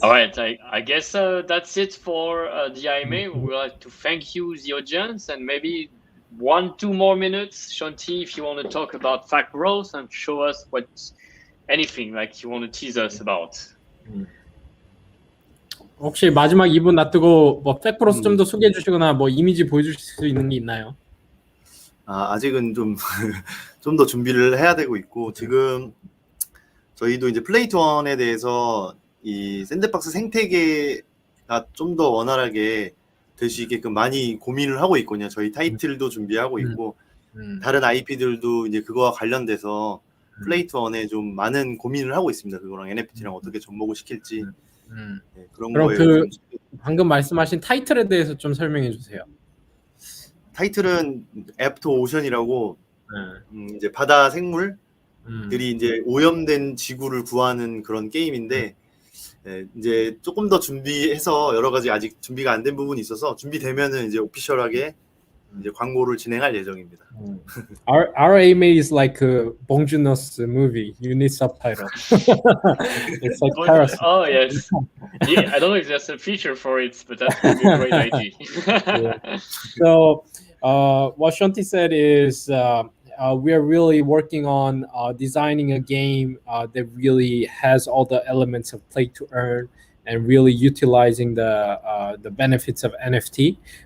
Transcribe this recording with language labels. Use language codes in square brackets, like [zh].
[en] All right, I guess that's it for the IMA. We would like to thank you, the audience, and maybe 1-2 more minutes, Shanti, if you want to talk about fact growth and show us what anything like you want to tease us about. [ko] 혹시 마지막 2분 놔두고 뭐 팩프로스 좀 더 소개해 주시거나 뭐 이미지 보여주실 수 있는 게 있나요? 아직은 좀 좀 더 준비를 해야 되고 있고 지금 저희도 이제 플레이투원에 대해서 이 샌드박스 생태계가 좀 더 원활하게 될 수 있게끔 많이 고민을 하고 있거든요. 저희 타이틀도 준비하고 있고 다른 IP들도 이제 그거와 관련돼서 플레이투원에 좀 많은 고민을 하고 있습니다. 그거랑 NFT랑 어떻게 접목을 시킬지 네, 그런 그럼 거에 그 방금 말씀하신 타이틀에 대해서 좀 설명해 주세요. 타이틀은 애프터 오션이라고 이제 바다 생물들이 이제 오염된 지구를 구하는 그런 게임인데 이제 조금 더 준비해서 여러 가지 아직 준비가 안 된 부분이 있어서 준비되면은 이제 오피셜하게 이제 광고를 진행할 예정입니다. [en] Our AMA is like a Bong Joon-ho's movie. You need subtitle. It's like Parasite. Oh yes. Yeah, I don't know if there's a feature for it, but that would be a great idea. Yeah. So what Shanti said is we are really working on designing a game that really has all the elements of play to earn and really utilizing the benefits of NFT.